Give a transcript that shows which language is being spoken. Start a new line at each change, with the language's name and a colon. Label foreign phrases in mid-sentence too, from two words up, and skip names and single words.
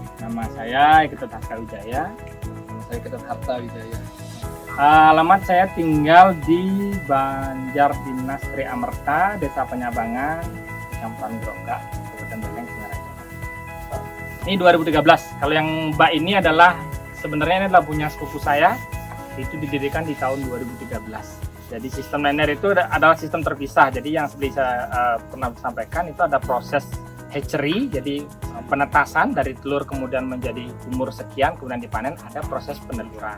Indonesian: Nama saya Iketut Harta Wijaya. Saya Iketut Harta Wijaya. Alamat saya tinggal di Banjar Dinas Tri Amerta, Desa Penyabangan, Kecamatan Grogak, Kabupaten Beleng, Singaraja. Ini 2013. Kalau yang Mbak ini adalah sebenarnya ini adalah punya sepupu saya. Itu didirikan di tahun 2013. Jadi sistem linear itu adalah sistem terpisah. Jadi yang seperti saya pernah sampaikan itu ada proses hatchery, jadi penetasan dari telur kemudian menjadi umur sekian kemudian dipanen, ada proses peneluran.